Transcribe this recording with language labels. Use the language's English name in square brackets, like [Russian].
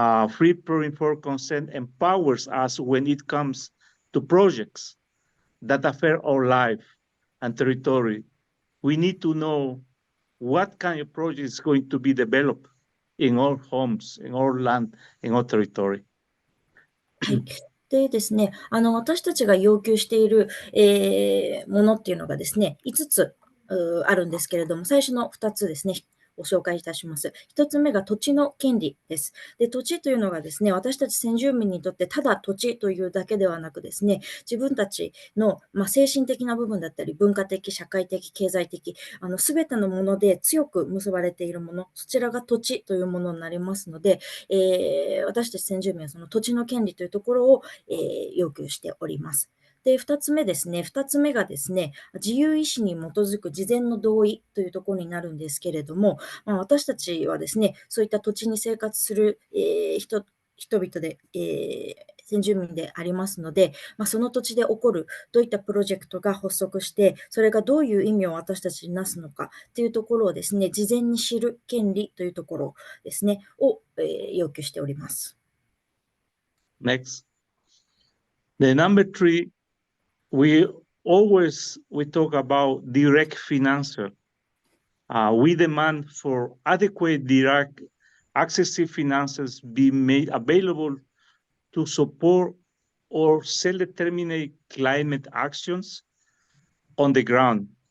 [English] Free, pure, informed consent empowers us when it comes to projects that affect our life and territory. We need to know what kind of project is going to be developed in our homes, in our land, in our territory. [Japanese] はい。でですね、私たちが要求している、ものっていうのがですね、5つあるんですけれども、最初の2つですね、ご紹介いたします。 1つ目が土地の権利です。で、土地というのがですね、私たち先住民にとってただ土地というだけではなくですね、自分たちの、精神的な部分だったり、文化的、社会的、経済的、すべてのもので強く結ばれているもの、そちらが土地というものになりますので、私たち先住民はその土地の権利というところを、要求しております。で、2つ目ですね。 2つ目がですね、自由意志に基づく事前の同意というところになるんですけれども、私たちはですね、そういった土地に生活する、人々で、先住民でありますので、その土地で起こるどういったプロジェクトが発足して、それがどういう意味を私たちになすのかというところをですね、事前に知る権利というところですね、を、要求しております。 [English] Next. The number 3, we talk about direct financial. We demand for adequate direct accessible finances be made available to support or self-determinate climate actions on the ground.